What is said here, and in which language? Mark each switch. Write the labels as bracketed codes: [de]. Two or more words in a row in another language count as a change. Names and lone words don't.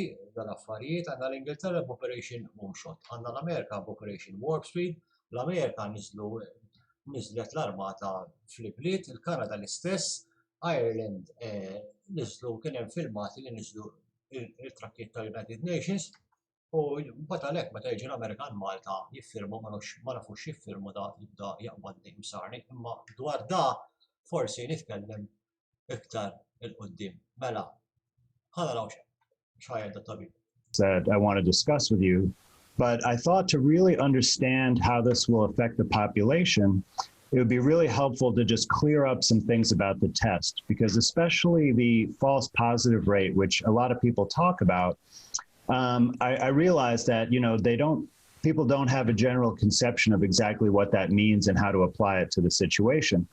[mt] dal-affarijiet għandna l-Ingilterra b'Operation Moonshot, għandna l-Amerika b'Operation Warp Speed, l-Amerika niżlet l-armata fl-ibliet, il-Kanada l-istess, Ireland niżlu kien hemm filmati li niżlu il-trakkiet tal-United Nations u mbagħad għalhekk meta jiġi l-Amerikan Malta jiffirmu ma nafux jiffirmu da jibda jaqbad li msarni, imma dwar da forsi nitkellem iktar il-qudiem. Mela, ħanaraw x'ħajjed dat-tabib. [en] That I want to discuss with you, but I thought to really understand how this will affect the population, it would be really helpful to just clear up some things about the test, because especially the false positive rate, which a lot of people talk about, I realize that, people don't have a general conception of exactly what that means and how to apply it to the situation.